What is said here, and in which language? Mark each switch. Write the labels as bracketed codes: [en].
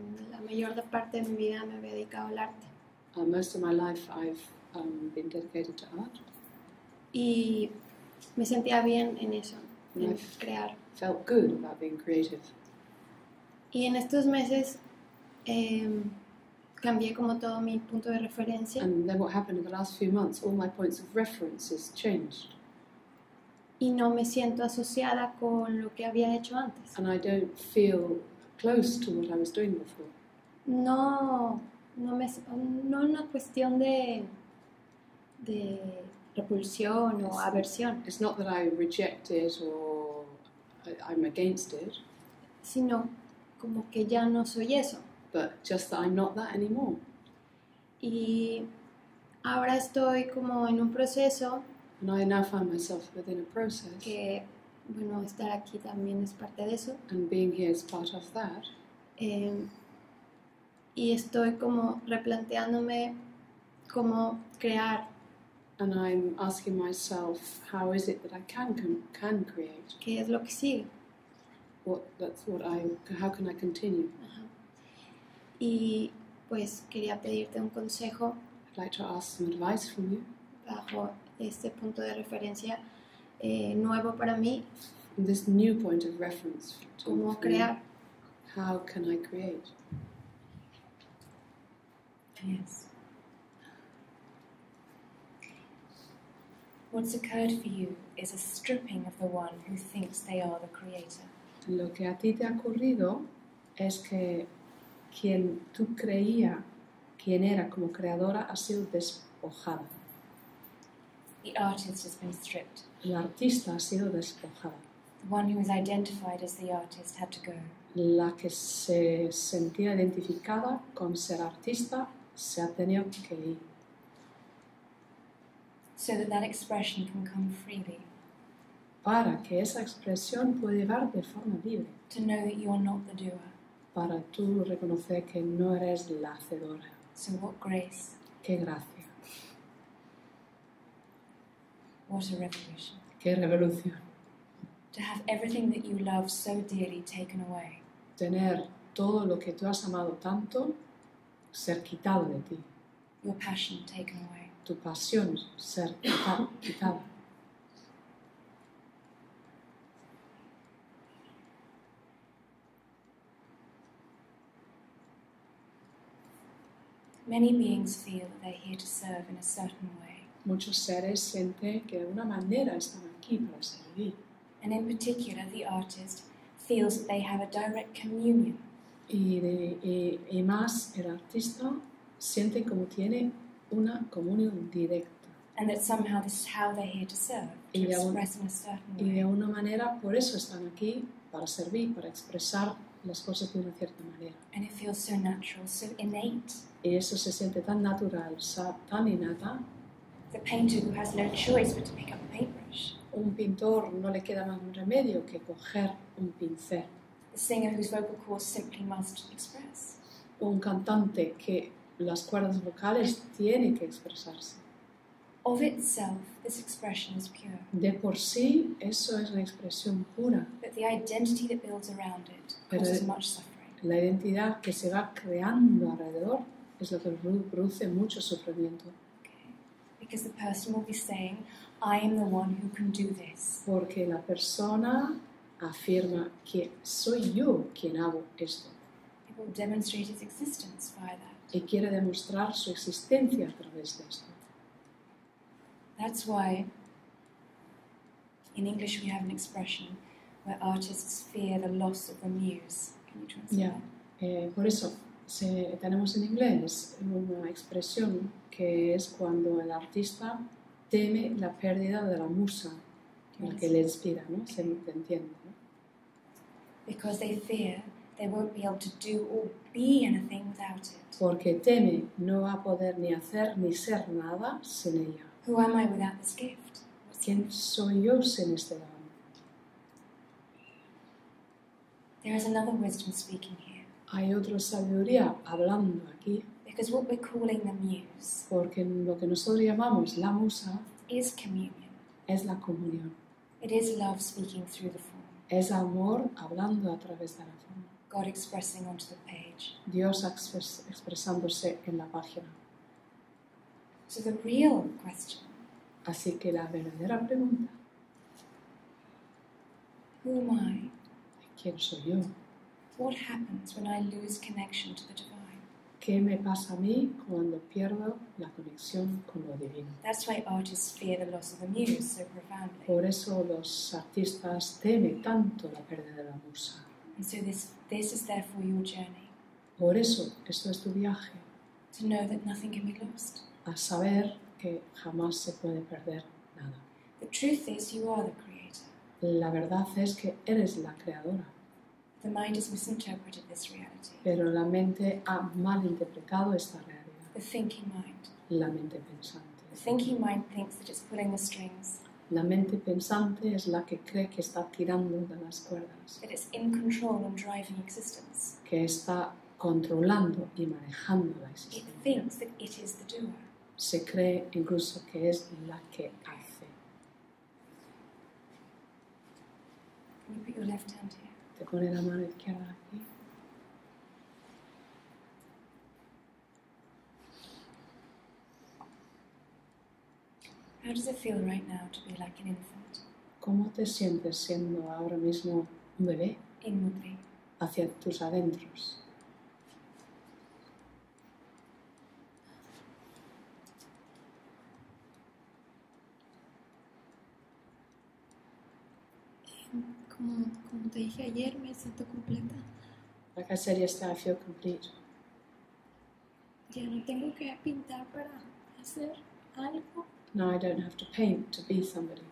[es] La mayor parte de mi vida me había dedicado al arte [en] Most of my life I've been dedicated to art. [es] y me sentía bien en eso, en [en] Nice. [es] crear. [en] Felt good about being creative. [es] Y en estos meses cambié como todo mi punto de referencia [en] And then what happened in the last few months, all my points of references changed. [es] y no me siento asociada con lo que había hecho antes. [en] And I don't feel close to what I was doing before. [es] No una cuestión de repulsión o aversión, [en] It's not that I reject it or I'm against it, [es] sino como que ya no soy eso. [en] but just that I'm not that anymore. [es] Y ahora estoy como en un proceso [en] And I now find myself within a process [es] que bueno, estar aquí también es parte de eso. [en] and being here is part of that. [es] Y estoy como replanteándome cómo crear, [en] And I'm asking myself, how is it that I can create? [es] qué es lo que sigue. [en] How can I continue? Ajá. [es] Y pues quería pedirte un consejo [en] I'd like to ask some advice from you. [es] bajo este punto de referencia nuevo para mí, [en] This new point of reference. [es] cómo [en] for me. [es] crear. [en] How can I create? Yes. What's occurred for you is a stripping of the one who thinks they are the creator. [es] Lo que a ti te ha ocurrido es que quien tú creía quien era como creadora ha sido despojada. [en] The artist has been stripped. [es] El artista ha sido despojada. [en] The one who is identified as the artist had to go. [es] La que se sentía identificada con ser artista se ha tenido que ir. [en] So that expression can come freely. [es] Para que esa expresión pueda llevar de forma libre. [en] To know that you are not the doer. [es] Para tú reconocer que no eres la hacedora. [en] So what grace, [es] ¡Qué gracia! [en] what a revolution. [es] ¡Qué revolución! [en] To have everything that you love so dearly taken away. [es] Tener todo lo que tú has amado tanto ser quitado de ti. [en] Your passion taken away. [es] Tu pasión ser quitada. [en] Many beings feel that they're here to serve in a certain way. [es] Muchos seres sienten que de alguna manera están aquí para servir. [en] And in particular, the artist feels that they have a direct communion. [es] Y más el artista siente como tiene una comunión directa. [en] And that somehow this is how they're here to serve, to [es] Y de [en] express in a certain [es] Y de [en] way. [es] alguna manera por eso están aquí, para servir, para expresar las cosas de una cierta manera. [en] And it feels so natural, so innate. [es] Y eso se siente tan natural, tan innata. [en] The painter who has no choice but to pick up a paintbrush. [es] Un pintor no le queda más remedio que coger un pincel. [en] The singer whose vocal cords simply must express. [es] Un cantante que las cuerdas vocales tiene que expresarse. [en] Of itself, this expression is pure. [es] De por sí, eso es una expresión pura. [en] But the identity that builds around it [es] Pero [en] causes much suffering. [es] la identidad que se va creando alrededor es lo que produce mucho sufrimiento. [en] Okay? Because the person will be saying, I am the one who can do this. [es] Porque la persona afirma que soy yo quien hago esto. [en] It will demonstrate its existence via that. [es] Y quiere demostrar su existencia a través de esto. [en] That's why in English we have an expression where artists fear the loss of the muse. Can you translate [es] Ya, [en] that? [es] por eso tenemos en inglés una expresión que es cuando el artista teme la pérdida de la musa, la que le inspira, ¿no? Se entiende, ¿no? [en] Because they fear they won't be able to do or be anything without it. [es] Porque teme no va a poder ni hacer ni ser nada sin ella. [en] Who am I without this gift? [es] ¿Quién soy yo sin este don? [en] There is another wisdom speaking here. [es] Hay otra sabiduría hablando aquí, [en] Because what we're calling the muse [es] porque lo que nosotros llamamos la musa [en] is communion. [es] es la comunión. [en] It is love speaking through the form. [es] Es amor hablando a través de la forma. [en] God expressing onto the page. [es] Dios expresándose en la página. [en] So the real question, [es] Así que la verdadera pregunta, [en] who am I? [es] ¿quién soy yo? [en] What happens when I lose connection to the divine? [es] ¿Qué me pasa a mí cuando pierdo la conexión con lo divino? [en] That's why artists fear the loss of the muse so profoundly. [es] Por eso los artistas temen tanto la pérdida de la musa. [en] And so this is therefore your journey, [es] Por eso esto es tu viaje, [en] to know that nothing can be lost. [es] a saber que jamás se puede perder nada. [en] The truth is you are the creator. [es] La verdad es que eres la creadora, [en] The mind has misinterpreted this reality. [es] pero la mente ha malinterpretado esta realidad. [en] The thinking mind. [es] La mente pensante. [en] The thinking mind thinks that it's pulling the strings. [es] La mente pensante es la que cree que está tirando de las cuerdas, [en] that it's in control and driving existence. [es] que está controlando y manejando la [en] It [es] existencia. [en] thinks that it is the doer. [es] Se cree incluso que es la que hace. [en] Can you put your left hand here? [es] Te pone la mano izquierda aquí. [en] How does it feel right now to be like an infant? [es] ¿Cómo te sientes siendo ahora mismo un bebé [en] Inwardly. [es] hacia tus adentros? Como te dije ayer, me siento completa. [en] Like I said yesterday, I feel complete. [es] Ya no tengo que pintar para hacer algo, [en] Now I don't have to paint to be somebody,